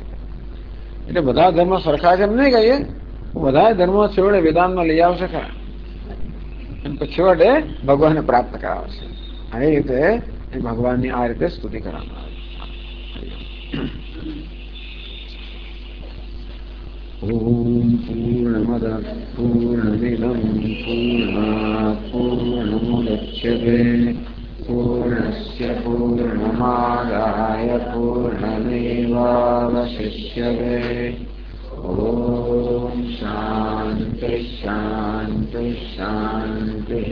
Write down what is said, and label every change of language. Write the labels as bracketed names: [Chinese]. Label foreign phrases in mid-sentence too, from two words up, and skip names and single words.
[Gujarati] એટલે બધા ધર્મ સરખા છે એમ નહીં કહીએ, બધા ધર્મો છેવટે વેદાંતમાં લઈ આવશે ખરા, અને પછી છેવટે ભગવાનને પ્રાપ્ત કરાવશે. આ રીતે એ ભગવાનની આ રીતે સ્તુતિ કરવામાં આવે. [Sanskrit] ઓમ પૂર્ણમદ પૂર્ણમિદં પૂર્ણાત પૂર્ણમુદચ્યતે પૂર્ણસ્ય પૂર્ણમાદાય पूर्णमेवावशिष्यते। ॐ शान्ति शान्ति शान्तिः।